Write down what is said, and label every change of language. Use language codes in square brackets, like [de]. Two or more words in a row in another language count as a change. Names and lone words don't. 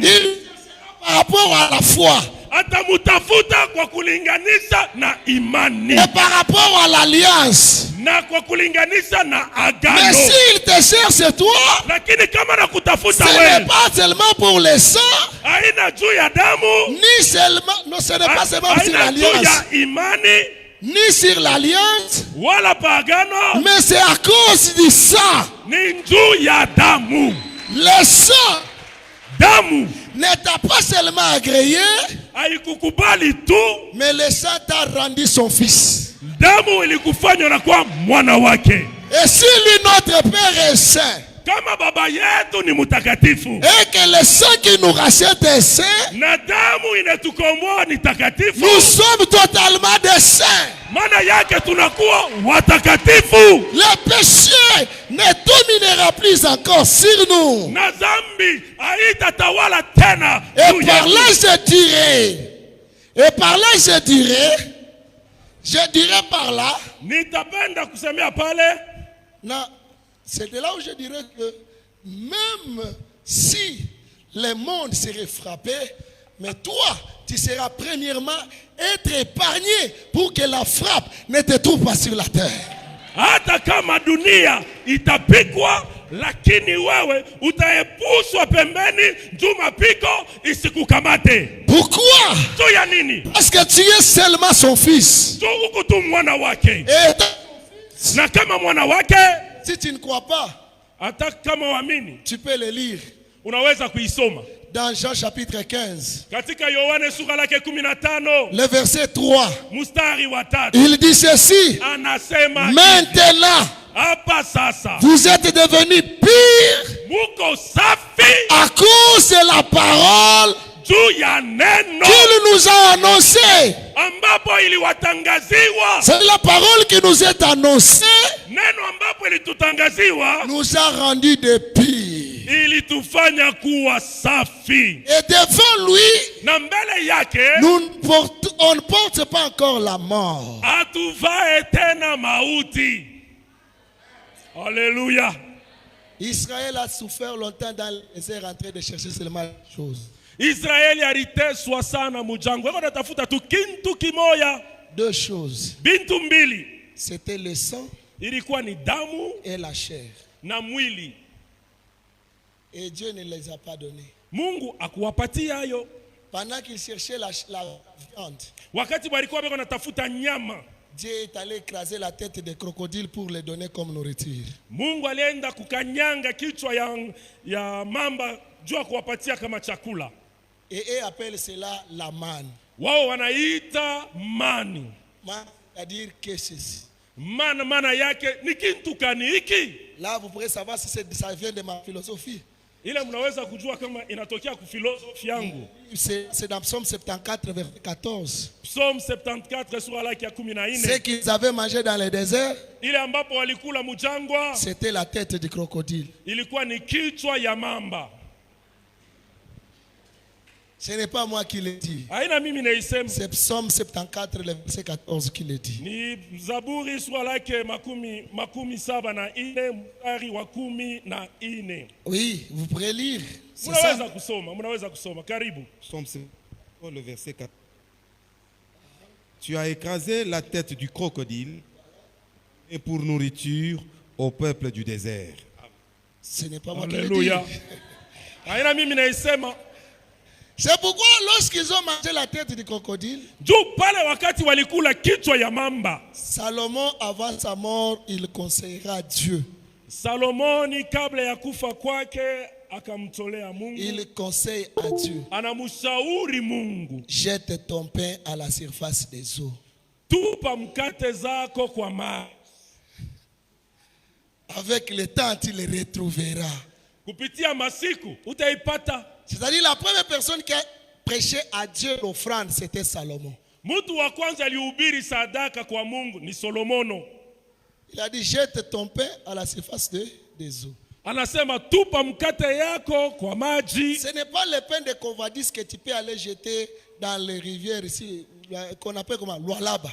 [fr] il cherchera par rapport à la foi [sw] atamutafuta kwa kulinganisha na imani [fr] et par rapport à l'alliance. [sw] na na kwa kulinganisha na [fr] Mais [sw] agano. [fr] s'il te cherche toi, [sw] Lakini kama [fr] ce [sw] nakutafuta [fr] n'est [sw] wewe, [fr] pas seulement pour le sang, [sw] haina juu ya damu, [fr] ni seulement, non, ce n'est pas seulement sur [sw] haina juu [fr] l'alliance, [sw] ya imani [fr] ni sur l'alliance, [sw] wala pagano, [fr] mais c'est à cause du sang. [sw] ni juu ya damu. [fr] Le sang [sw] Damu [fr] ne t'a pas seulement agréé, [sw] haikukubali tu, [fr] mais le sang t'a rendu son fils. [sw] damu ilikufanya na kuwa mwana wake. [fr] Et si lui, notre Père est saint, [sw] Kama baba yetu ni mtakatifu [fr] et que le sang qui nous rachète est saint, [sw] na damu inatukomboa ni takatifu, [fr] nous sommes totalement des saints. [sw] maana yake tunakuwa watakatifu, [fr] Le péché ne dominera plus encore sur nous. [sw] na dhambi haitatawala tena [fr] Et [sw] juu [fr] par [sw] yetu. [fr] là, je dirais par là, [sw] Nitapenda kusemea pale, [fr] non, c'est de là où je dirais que même si le monde serait frappé, mais toi, tu seras premièrement être épargné pour que la frappe ne te trouve pas sur la terre. [sw] hata kama dunia itapigwa, lakini wewe utaepushwa pembeni juu mapigo isikukamate. [fr] Pourquoi? [sw] Juu ya nini? [fr] Parce que tu es seulement son fils. [sw] Juu huku tu mwana wake, [fr] Et [sw] na kama mwana wake, [fr] si tu ne crois pas, [sw] hata kama waamini, [fr] tu peux le lire [sw] unaweza kuisoma [fr] dans Jean chapitre 15, [sw] katika Yohane sura lake 15 [fr] le verset 3. [sw] mstari wa 3. [fr] Il dit ceci: [sw] Anasema [fr] maintenant, [sw] hapa sasa [fr] vous êtes devenus pires [sw] muko safi [fr] à cause de la parole [sw] juu ya neno [fr] qu'il nous a annoncée. [sw] ambapo iliwatangaziwa. [fr] C'est la parole qui nous est annoncée, [sw] Neno ambapo ilitutangaziwa [fr] nous a rendu des pires. [sw] ilitufanya kuwa safi, [fr] Et devant lui, [sw] na mbele yake [fr] on ne porte pas encore la mort. [sw] hatuvae tena mauti. [fr] Alléluia. Israël a souffert longtemps dans le désert en train de chercher seulement une chose. [sw] Israeli aliteswa sana mujangwa, eko natafuta tu kintu kimoya, [fr] Deux choses. [sw] bintu mbili, [fr] C'était le sang [sw] ilikuwa ni damu [fr] et la chair. [sw] na mwili. [fr] Et Dieu ne les a pas donnés. [sw] Mungu akuwapatia hayo. [fr] Pendant qu'ils cherchaient la viande, [sw] Wakati walikuwa beko natafuta nyama, [fr] Dieu est allé écraser la tête des crocodiles pour les donner comme nourriture. [sw] Mungu alienda kukanyanga kichwa ya mamba juu ya kuwapatia kama chakula. [fr] Et eux appellent cela la manne. [sw] Wao wanaita mani. [fr] Manne, c'est-à-dire que ceci. [sw] Maana yake ni kintu kani hiki? [fr] Là, vous pourrez savoir si ça vient de ma philosophie. [sw] Ile mnaweza kujua kama inatokea kufilosofi yangu. [fr] C'est dans Psaume 74, verset 14. [sw] Psaume 74 sura lake ya 14. [fr] Ce qu'ils avaient mangé dans le désert, [sw] Ile ambapo walikula mujangwa [fr] c'était la tête du crocodile. [sw] ilikuwa ni kichwa ya mamba. [fr] Ce n'est pas moi qui le dis. [sw] Haina mimi naisema. [fr] C'est Psaume 74, le verset 14 qui le dit. [sw] Ni Zaburi sura lake makumi saba na ine mstari wa 14. [fr] Oui, vous pourrez lire. C'est ça. [sw] Mnaweza kusoma. Karibu. [fr] Psaume 74, le verset 4. Tu as écrasé la tête du crocodile et pour nourriture au peuple du désert. Ce n'est pas moi qui le dis. Alléluia. [sw] Haina mimi naisema. [fr] C'est pourquoi lorsqu'ils ont mangé la tête du crocodile, [sw] Juu pale wakati walikula kichwa ya mamba, [fr] Salomon, avant sa mort, il conseillera Dieu. [sw] Salomoni kabla ya kufa kwake akamtolea Mungu. [fr] Il conseille à Dieu: [sw] Anamshauri Mungu, [fr] jette ton pain à la surface des eaux. [sw] tupa mkate zako kwa maji. [fr] Avec le temps, tu les retrouveras. [sw] Kupitia masiku utaipata. [fr] C'est-à-dire la première personne qui a prêché à Dieu l'offrande, c'était Salomon. [sw] Mtu wa kwanza alihubiri sadaka kwa Mungu ni Solomono. [fr] Il a dit: jette ton pain à la surface des eaux. [sw] Anasema tupa mkate yako kwa maji. [fr] Ce n'est pas le pain de Covadis que tu peux aller jeter dans les rivières ici, qu'on appelle comment, Lualaba.